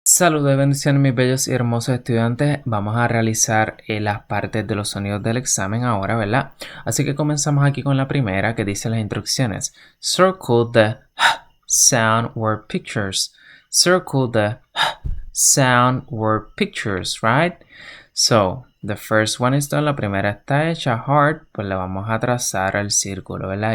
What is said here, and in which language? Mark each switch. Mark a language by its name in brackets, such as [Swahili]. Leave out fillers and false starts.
[Spanish] Saludos y bendiciones mis bellos y hermosos estudiantes. Vamos a realizar las partes de los sonidos del examen ahora, ¿verdad? Así que comenzamos aquí con la primera que dice las instrucciones. [English] Circle the sound word pictures. Circle the sound word pictures, right? So, the first one is done. [Spanish] La primera está hecha. Heart, pues le vamos a trazar el círculo, ¿verdad?